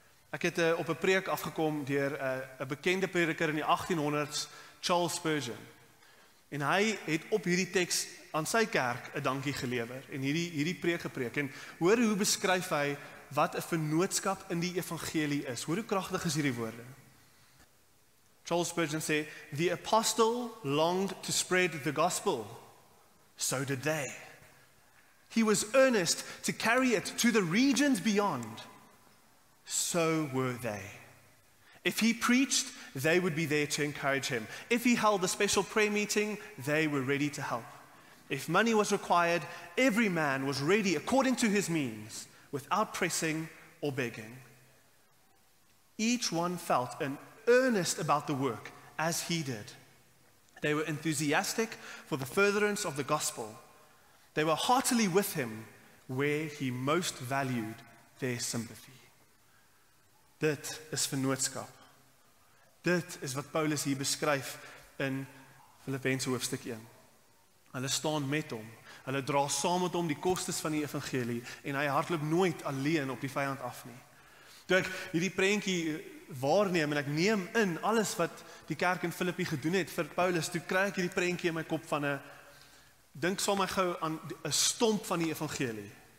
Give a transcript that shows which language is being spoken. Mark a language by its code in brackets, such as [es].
[af] Ek het op 'n preek afgekom deur 'n bekende prediker in die 1800s, Charles Spurgeon. En hy het op hierdie teks aan sy kerk 'n dankie gelewer en hierdie preek gepreek. En hoor hoe beskryf hy wat 'n vennootskap in die evangelie is. Hoor hoe kragtig is hierdie woorde. [en] Charles Spurgeon sê, "The apostle longed to spread the gospel. So did they. He was earnest to carry it to the regions beyond. So were they. If he preached, they would be there to encourage him. If he held a special prayer meeting, they were ready to help. If money was required, every man was ready according to his means, without pressing or begging. Each one felt an earnest about the work as he did. They were enthusiastic for the furtherance of the gospel. They were heartily with him where he most valued their sympathy." [af] Dit is vennootskap. Dit is wat Paulus hier beskryf in Filippense hoofstuk 1. Hulle staan met hom. Hulle dra saam met hom die kostes van die evangelie en hy hardloop nooit alleen op die vyand af nie. Toe ek hierdie prentjie waarneem en ek neem in alles wat die kerk in Filippi gedoen het vir Paulus, toe kry ek hierdie prentjie in my kop van dink saam my gou aan 'n stomp van die evangelie.